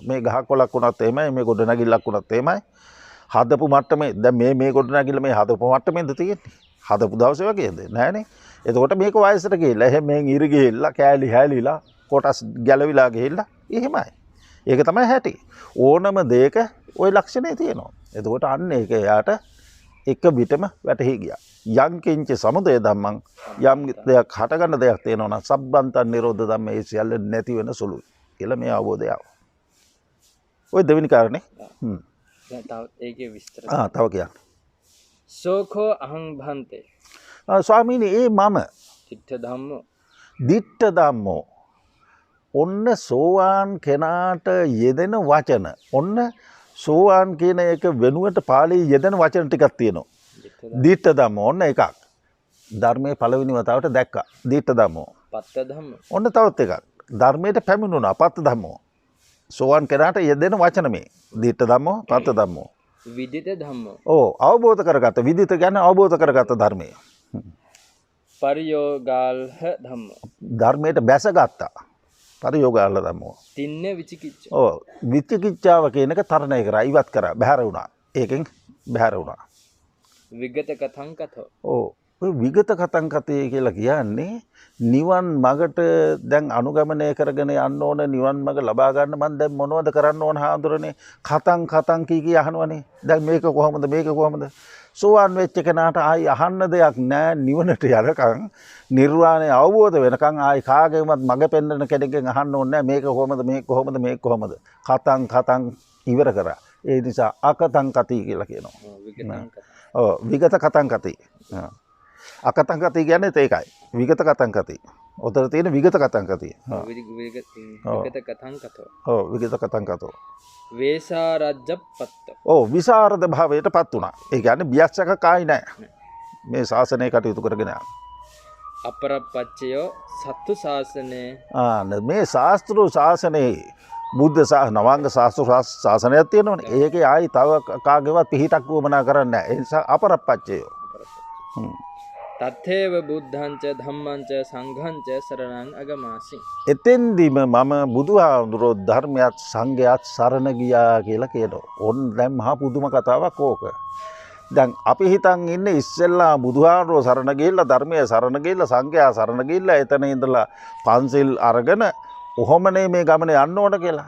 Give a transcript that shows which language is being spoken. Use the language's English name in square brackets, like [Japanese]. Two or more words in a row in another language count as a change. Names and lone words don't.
[Sinhala] මේ ගහක් කොලක් වුණත් එහෙමයි, මේ ගොඩ නැගිල්ලක් වුණත් එහෙමයි. හදපු මට්ටමේ දැන් මේ ගොඩ නැගිල්ල මේ හදපු මට්ටමේද තියෙන්නේ. හදපු දවසේ වගේද? නෑනේ. එතකොට මේක වයසට ගිහිල්ලා එහෙම මෙන් ඉරි ගිහිල්ලා කෑලි හැලිලා කොටස් ගැලවිලා ගිහිල්ලා එහෙමයි. ඒක තමයි හැටි. ඕනම දෙයක ওই ලක්ෂණේ තියෙනවා. එතකොට අන්න ඒක එයාට එක විටම වැටහි ගියා. [Pali] යං කිංච සමුදය ධම්මං [Sinhala] යම් දෙයක් හටගන්න දෙයක් තියෙනවා නම් [Pali] සබ්බන්තං නිරෝධ ධම්ම [Sinhala] ඒ සියල්ල නැති වෙන සුළුයි කියලා මේ අවබෝධය ආවා. ඔය දෙවෙනි කාරණේ. දැන් තව ඒකේ විස්තර. තව කියන්න. [Pali] සෝඛෝ අහං භන්තේ. [Sinhala] ස්වාමීනි මම [Pali] චිත්ත ධම්මෝ. දිට්ඨ ධම්මෝ. [Sinhala] ඔන්න සෝවාන් කෙනාට යෙදෙන වචන. ඔන්න සෝවාන් කියන එක වෙනුවට පාළියේ යෙදෙන වචන ටිකක් තියෙනවා. [Pali] දිට්ඨ ධම්මෝ [Sinhala] ඔන්න එකක්. ධර්මයේ පළවෙනි වතාවට දැක්කා. [Pali] දිට්ඨ ධම්මෝ. පත්ත ධම්මෝ. [Sinhala] ඔන්න තවත් එකක්. ධර්මයට පැමිණුණා. [Pali] පත්ත ධම්මෝ. [Sinhala] සෝවාන් කෙනාට යෙදෙන වචන මේ. [Pali] දිට්ඨ ධම්මෝ, පත්ත ධම්මෝ. විදිත ධම්මෝ. [Sinhala] අවබෝධ කරගත්ත. විදිත කියන්නේ අවබෝධ කරගත්ත ධර්මය. [Pali] පරියෝගාල්හ ධම්මෝ. [Sinhala] ධර්මයට බැසගත්තා. [Pali] පරියෝගාල්හ ධම්මෝ. තින්න විචිකිච්ඡ. [Sinhala] විචිකිච්ඡාව කියන එක තරණය කරා, ඉවත් කරා, බැහැර වුණා. ඒකෙන් බැහැර වුණා. [Pali] විගත කතං කතෝ. [Sinhala] ඔය [Pali] විගත කතං කතේ [Sinhala] කියලා කියන්නේ නිවන් මගට දැන් අනුගමනය කරගෙන යන්න ඕන, නිවන් මග ලබා ගන්න මම දැන් මොනවද කරන්න ඕන හාමුදුරනේ? [Pali] කතං කී [Sinhala] අහනවනේ. දැන් මේක කොහොමද? මේක කොහොමද? සෝවාන් වෙච්ච කෙනාට ආයි අහන්න දෙයක් නැහැ. නිවනට යනකම් නිර්වාණය අවබෝධ වෙනකම් ආයි කාගෙවත් මග පෙන්වන කෙනෙක්ගෙන් අහන්න ඕනේ නැහැ. මේක කොහොමද? මේක කොහොමද? මේක කොහොමද? කතං ඉවර කරා. ඒ නිසා [Pali] අකතං කති [Sinhala] කියලා කියනවා. [Pali] විගත කතං කති. අකතං කති [Sinhala] කියන්නේ ඒකයි. [Pali] විගත කතං කති. [Sinhala] උතර තියෙන [Pali] විගත කතං කති. විගත කතං කතෝ. විගත කතං කතෝ. වේසාරජ්ජප්පත්ත. [Sinhala] විසරද භාවයටපත් වුණා. ඒ කියන්නේ බියස්සක කායි නැහැ. මේ ශාසනය කටයුතු කරගෙන යනවා. [Pali] අපරප්පච්චයෝ සත්තු ශාසනේ. [Sinhala] මේ ශාස්ත්‍රු ශාසනේ බුද්ධ නවාංග ශාසනයක් තියෙනවනේ. ඒකේ ආයි තව කාගේවත් පිහිටක් වුමනා කරන්නේ නැහැ. ඒ නිසා අපරප්පච්චයෝ. [Pali] තත්තේව බුද්ධංච ධම්මංච සංඝංච සරණං අගමාසි. [Sinhala] එතෙන්දිම මම බුදුහාමුදුරෝ ධර්මයත් සංඝයත් සරණ ගියා කියලා කියනවා. ඕන් දැන් මහා පුදුම කතාවක් ඕක. දැන් අපි හිතන් ඉන්නේ ඉස්සෙල්ලා බුදුහාමුදුරෝ සරණ ගිහිල්ලා, ධර්මයේ සරණ ගිහිල්ලා, සංඝයා සරණ ගිහිල්ලා එතන ඉඳලා පන්සිල් අරගෙන ඔහොමනේ මේ ගමන යන්න ඕන කියලා.